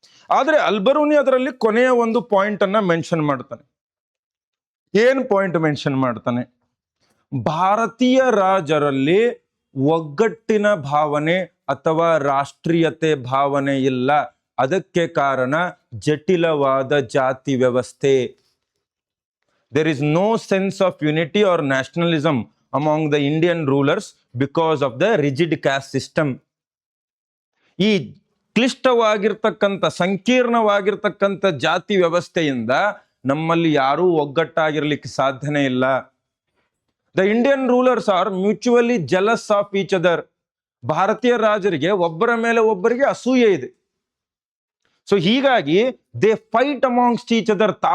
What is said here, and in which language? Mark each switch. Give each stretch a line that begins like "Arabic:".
Kannada: ಆದ್ರೆ ಅಲ್ಬರೂನಿ ಅದರಲ್ಲಿ ಕೊನೆಯ ಒಂದು ಪಾಯಿಂಟ್ ಅನ್ನ ಮೆನ್ಷನ್ ಮಾಡ್ತಾನೆ. ಏನ್ ಪಾಯಿಂಟ್ ಮೆನ್ಷನ್ ಮಾಡ್ತಾನೆ? ಭಾರತೀಯ ರಾಜರಲ್ಲಿ ಒಗ್ಗಟ್ಟಿನ ಭಾವನೆ ಅಥವಾ ರಾಷ್ಟ್ರೀಯತೆ ಭಾವನೆ ಇಲ್ಲ. ಅದಕ್ಕೆ ಕಾರಣ ಜಟಿಲವಾದ ಜಾತಿ ವ್ಯವಸ್ಥೆ.
English: There is no sense of unity or nationalism among the Indian rulers because of the rigid caste system.
Kannada: ಈ ಕ್ಲಿಷ್ಟವಾಗಿರ್ತಕ್ಕಂಥ, ಸಂಕೀರ್ಣವಾಗಿರ್ತಕ್ಕಂಥ ಜಾತಿ ವ್ಯವಸ್ಥೆಯಿಂದ ನಮ್ಮಲ್ಲಿ ಯಾರೂ ಒಗ್ಗಟ್ಟಾಗಿರ್ಲಿಕ್ಕೆ ಸಾಧ್ಯನೇ ಇಲ್ಲ.
English: The Indian rulers are mutually jealous of each other.
Kannada: ಭಾರತೀಯ ರಾಜರಿಗೆ ಒಬ್ಬರ ಮೇಲೆ ಒಬ್ಬರಿಗೆ ಅಸೂಯೆ ಇದೆ. ಸೊ ಹೀಗಾಗಿ
English: They fight amongst each other.